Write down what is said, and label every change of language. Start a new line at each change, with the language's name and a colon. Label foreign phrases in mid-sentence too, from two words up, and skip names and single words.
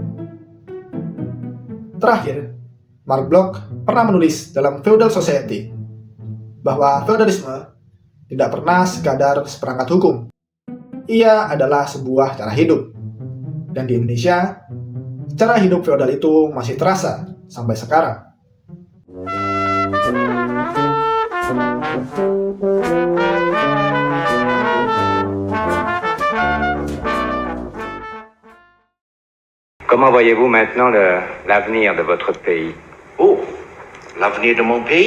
Indonesian: Terakhir, Mark Bloch pernah menulis dalam Feudal Society bahwa feudalisme tidak pernah sekadar seperangkat hukum. Ia adalah sebuah cara hidup. Dan di Indonesia, cara hidup feodal itu masih terasa sampai sekarang.
French: Comment voyez-vous maintenant l'avenir de votre pays? Oh, l'avenir de mon pays?